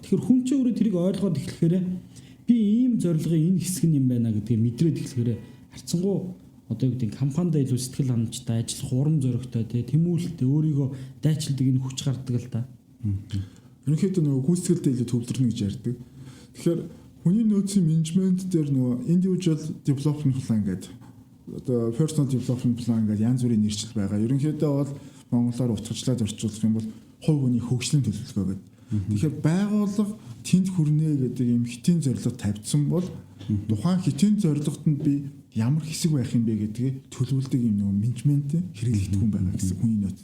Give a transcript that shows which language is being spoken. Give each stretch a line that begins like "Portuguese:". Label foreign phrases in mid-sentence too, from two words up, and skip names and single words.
Mongolian: Тэгэхээр хүн чинь өөрөө тэрийг ойлгоод эхлэхээр би ийм зорилгын энэ хэсэг нь юм байна гэдгийг мэдрээд эхлэхээр харцсангуу одоо юу гэдэг компанид илүү сэтгэл ханамжтай ажиллах урам зоригтой тэмүүлэлтэй өөрийгөө дайчилдаг энэ хүч гардаг л да. Ерөнхийдөө нөгөө гүйцэтгэлтэй илүү төвлөрнө гэж ярьдаг. Тэгэхээр хүний нөөцийн менежмент дээр нөгөө
English: individual development plan
Mongolian: гэдэг одоо
English: personal development plan
Mongolian: гэдэг янз бүрийн нэршил байгаа. Ерөнхийдөө бол монголоор утгачлаад орчуулах юм бол хувь хүний хөгжлийн төлөвлөгөө гэдэг. Тэгэхээр байгууллага тэнд хүрнэ гэдэг юм хитийн зорилго тавьдсан бол тухайн хитийн зорилгот нь би ямар хэсэг байх юм бэ гэдгийг төлөвлөдөг юм нөгөө менежментийн хэрэглэгдэх хүн байгаа гэсэн хүний нөөц.